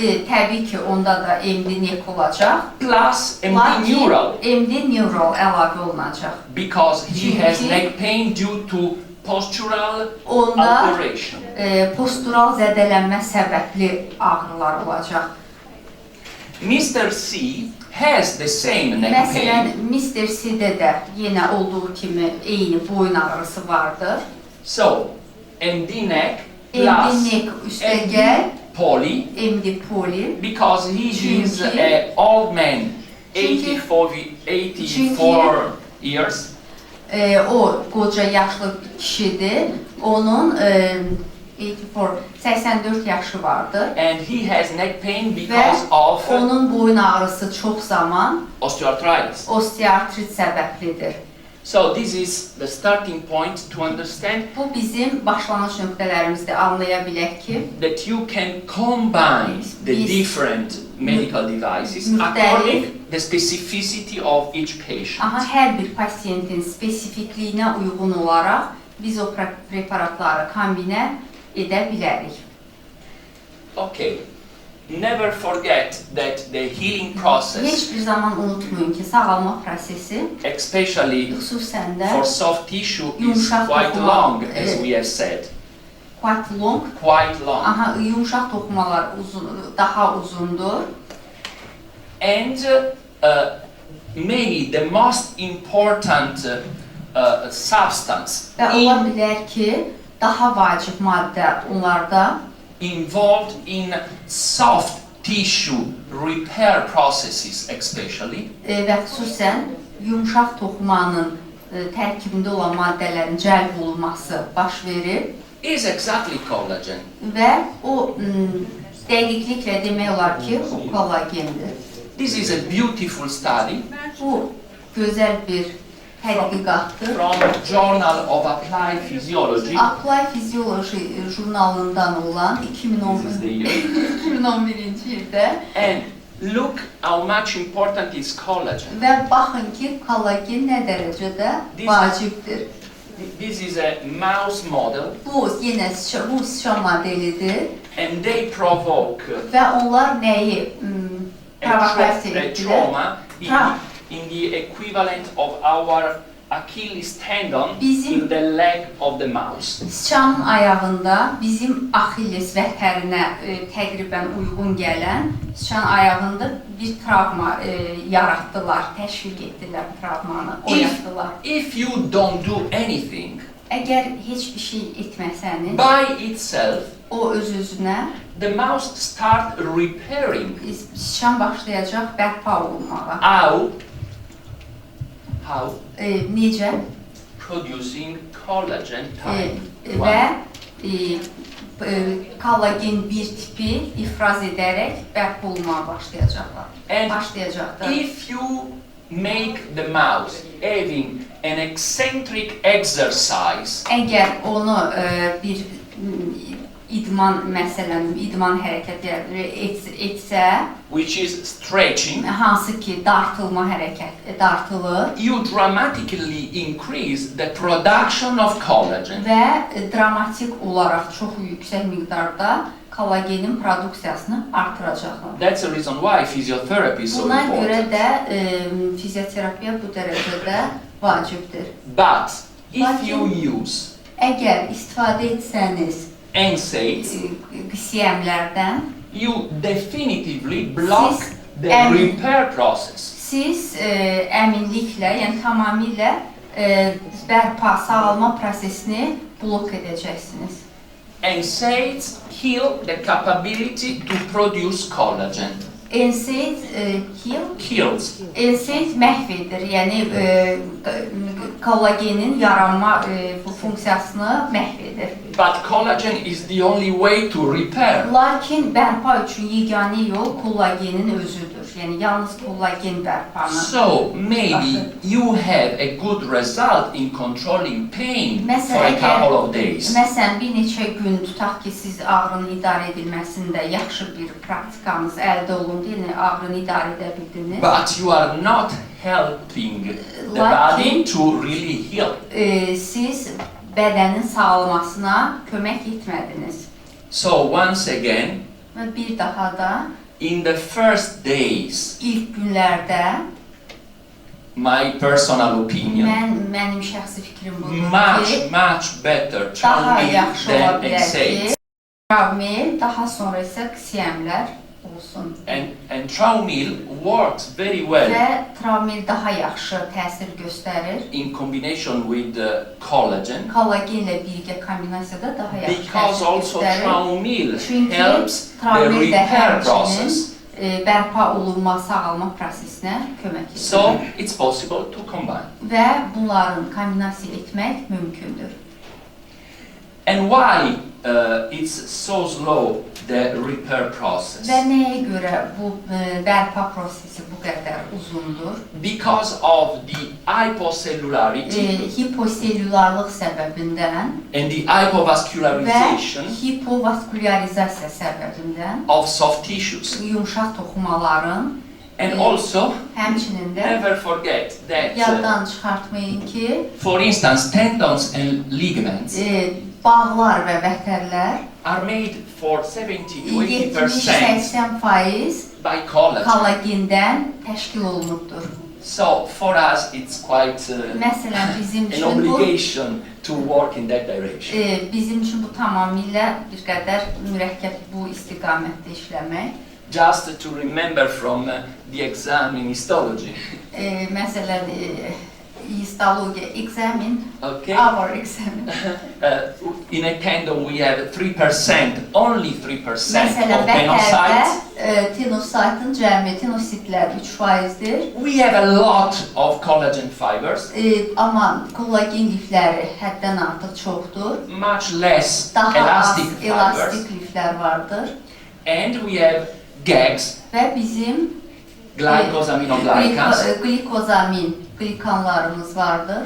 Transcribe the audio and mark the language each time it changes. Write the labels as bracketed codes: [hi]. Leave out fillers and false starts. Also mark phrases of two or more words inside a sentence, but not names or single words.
[az] Təbii ki, onda da MD neck olacaq. [en] plus MD [az] Lakin [en] neural [az] MD neural əlavə olunacaq. [en] because he has [az] Çünki- [en] neck pain due to postural [az] Onda [en] alteration. [az] postural zədələnmə səbəbli ağrılar olacaq. [en] Mr. C has the same neck [az] Məsələn, [en] pain. Mr. [az] C-də də yenə olduğu kimi eyni boyun ağrısı vardır. [en] So MD neck MD plus [az] neck üstəgəl [en] poly MD poly. because he is [az] Çünki- [en] an old man, [az] Çünki- [en] 84 years. [az] O qoca yaşlı bir kişidir. Onun 84 yaşı vardır. [en] And he has neck pain [az] Və [en] because of [az] onun boyun ağrısı çox zaman [en] osteoarthritis. [az] osteoartrit səbəblidir. [en] So this is the starting point to understand [az] Bu bizim başlanğıc nöqtələrimizdir. Anlaya bilək ki, [en] that you can combine the [az] Biz- [en] different medical devices [az] müxtəlif- [en] according the specificity of each patient. [az] hər bir pasiyentin spesifikliyinə uyğun olaraq biz o preparatları kombinə edə bilərik. [en] Okay. Never forget that the healing process, [az] Heç bir zaman unutmayın ki, sağalma prosesi [en] especially [az] xüsusən də [en] for soft tissue, is [az] Yumuşak [en] quite [az] dokuma. [en] long, as we have said. quite long, Quite long. [az] yumşaq toxumalar daha uzundur. [en] And maybe the most important substance [az] Və ola bilər ki, daha vacib maddə onlarda [en] involved in soft tissue repair processes especially [az] və xüsusən yumşaq toxumanın tərkibində olan maddələrin cəlb olunması baş verir [en] is exactly collagen. [az] və o dəqiqliklə demək olar ki, o kollagendir. [en] This is a beautiful study [az] Bu gözəl bir tədqiqatdır. [en] from Journal of Applied Physiology. [az] Apply Physiology jurnalından olan [en] This is the year. [az] 2011-ci ildə [en] And look how much important is collagen. [az] və baxın ki, kollagen nə dərəcədə vacibdir. [en] This is a mouse model [az] Bu yenə bu sıçan modelidir [en] and they provoke [az] və onlar nəyi provokasiya [en] a [az] etdilər? [en] trauma [az] Tra- [en] in the equivalent of our Achilles tendon [az] Bizim- [en] in the leg of the mouse. [az] Sıçanın ayağında bizim Axilles vətərinə təqribən uyğun gələn sıçan ayağında bir travma yaratdılar, təşviq etdilər travmanı, oyatdılar. [en] If you don't do anything [az] Əgər heç bir şey etməsəniz, [en] by itself, [az] o öz-özünə [en] the mouse start repairing. [az] sıçan başlayacaq bərpa olunmağa. [en] How? [az] Necə? [en] Producing collagen type [az] Və [en] 1. [az] kollagen bir tipi ifraz edərək bərpa olunmağa başlayacaqlar. [en] And [az] Başlayacaqlar. [en] if you make the mouse having an eccentric exercise, [az] Əgər onu bir idman idman hərəkətləri etsə, [en] which is stretching, [az] hansı ki dartılır [en] you dramatically increase the production of collagen. [az] və dramatik olaraq çox yüksək miqdarda kollagenin produksiyasını artıracaqlar. [en] That's the reason why physiotherapy is so [az] Buna görə [en] important. [az] də fizioterapiya bu dərəcədə vacibdir. [en] But if you use [az] Əgər istifadə etsəniz [en] NSAIDs, [az] qisiyəmlərdən, [en] you definitively block [az] Siz [en] the em- repair process. [az] siz əminliklə, yəni tamamilə bərpa, sağalma prosesini blok edəcəksiniz. [en] NSAIDs kill the capability to produce collagen. NSAID Kills. [az] NSAID məhv edir, yəni kollagenin yaranma funksiyasını məhv edir. [en] But collagen is the only way to repair. [az] Lakin bərpa üçün yeganə yol kollagenin özüdür. Yəni yalnız kollagen bərpanı. [en] So maybe you have a good result in controlling pain for a couple of days. [az] Məsələn, bir neçə gün tutaq ki, siz ağrının idarə edilməsində yaxşı bir praktikanız əldə olundu, yəni ağrını idarə edə bildiniz. [en] But you are not helping the body to really heal. [az] Siz bədənin sağlamasına kömək etmədiniz. [en] So once again, [az] Və bir daha da [en] in the first days, [az] ilk günlərdə [en] my personal opinion, [az] mənim şəxsi fikrim budur ki, [en] much better [az] daha Traumil yaxşı ola [en] than [az] bilər ki, NSAIDs. Traumil, daha sonra isə QCM-lər olsun. [en] And Traumil works very well [az] Və Traumil daha yaxşı təsir göstərir. [en] in combination with collagen, [az] Kollagenlə birgə kombinasiyada daha yaxşı [en] because [az] təsir [en] also [az] göstərir. Traumil Çünki [en] helps the [az] Traumil də [en] repair process. [az] bərpa olunma, sağalma prosesinə kömək edir. [en] So it's possible to combine. [az] Və bunların kombinasiya etmək mümkündür. [en] And why it's so slow, the repair process? [az] Və nəyə görə bu bərpa prosesi bu qədər uzundur? [en] Because of the hypocellularity [az] Hiposelülarlıq səbəbindən [en] and the [az] və [en] hypovascularization [az] hipovaskulyarizasiya səbəbindən [en] of soft tissues. [az] yumşaq toxumaların [en] And also, [az] həmçinin də [en] never forget that, [az] yaddan çıxartmayın ki, [en] for instance, tendons and ligaments [az] bağlar və vətərlər [en] are made for 70 to 80% [az] 70-80% [en] by collagen. [az] kollagendən təşkil olunubdur. [en] So for us, it's quite [az] Məsələn, bizim [en] an [az] üçün bu [en] obligation to work in that direction. [az] bizim üçün bu tamamilə bir qədər mürəkkəb bu istiqamətdə işləmək. [en] Just to remember from the exam in histology. [az] Məsələn, histologiya examin, [en] Okay. our examin. In a tendon, we have 3%, only 3% [az] Məsələn, [en] of tenocytes. [az] vətərdə tenositın cəmi tenositlər 3%-dir. [en] We have a lot of collagen fibers, [az] Amma kollagen lifləri həddən artıq çoxdur. [en] much less [az] Daha az [en] elastic fibers, [az] elastik liflər vardır. [en] and we have gags, [az] Və bizim [en] glycosaminoglycans, [az] glikanlarımız vardır.